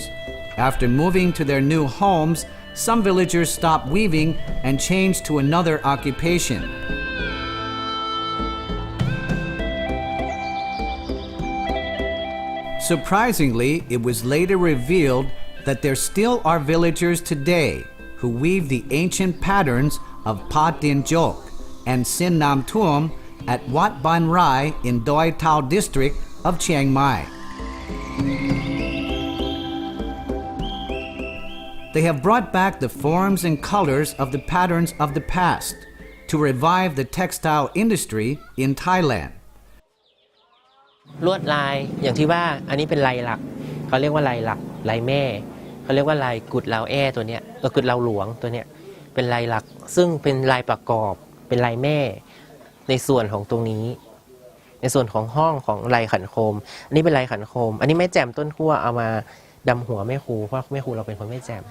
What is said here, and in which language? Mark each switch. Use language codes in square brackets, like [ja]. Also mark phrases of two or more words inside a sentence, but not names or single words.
[en] After moving to their new homes, some villagers stopped weaving and changed to another occupation. Surprisingly, it was later revealed that there still are villagers today who weave the ancient patterns of Pa Tin Jok and Sin Nam Tuom at Wat Ban Rai in Doi Tao district of Chiang Mai. They have brought back the forms and colors of the patterns of the past to revive the textile industry in Thailand. [th] ลวดลายอย่างที่ว่าอันนี้เป็นลายหลักเขาเรียกว่าลายหลักลายแม่เขาเรียกว่าลายกุดลาวแอตัวเนี้ยกุดลาวหลวงตัวเนี้ยเป็นลายหลักซึ่งเป็นลายประกอบเป็นลายแม่ในส่วน ของตรงนี้ในส่วนของห้องของลายขันโคมอันนี้เป็นลายขันโคมอันนี้แม่แจ่มต้นขั้วเอามาดำหัวแม่ครูเพราะแม่ครูเราเป็นคนแม่แจ่ม